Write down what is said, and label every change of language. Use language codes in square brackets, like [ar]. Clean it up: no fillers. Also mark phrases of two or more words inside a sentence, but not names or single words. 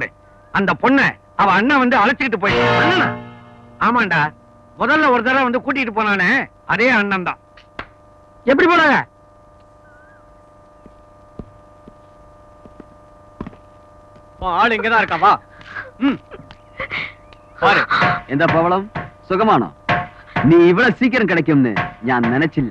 [ta] அந்த பொண்ண அவ அண்ணன் வந்து அழைச்சிக்கிட்டு போய். ஆமாண்டா, முதல்ல ஒரு தடவை வந்து கூட்டிட்டு போனானே, அதே அண்ணன் தான். எப்படி போனாங்க? ஆள் இங்கதான் இருக்கா, வா. பாரு. [ml] എന്താ പവളം, സുഖമാണോ? നീ ഇവിടെ സീക്കിരം കിടക്കുമെന്ന് ഞാൻ നനച്ചില്ല.